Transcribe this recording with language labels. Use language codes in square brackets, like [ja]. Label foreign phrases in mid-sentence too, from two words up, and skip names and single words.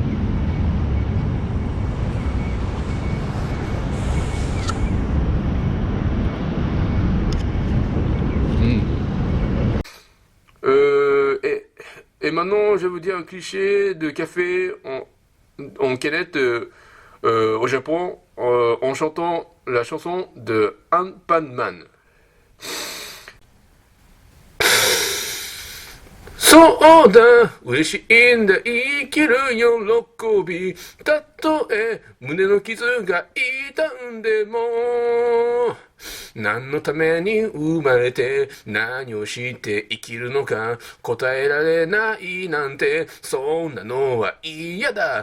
[fr] Et maintenant, je vais vous dire un cliché de café en canette au Japon en chantant la chanson de Anpan Man. [ja] そうだ、嬉しいんだ、生きる喜び。たとえ胸の傷が痛んでも、何のために生まれて何をして生きるのか答えられないなんて、そんなのは嫌だ。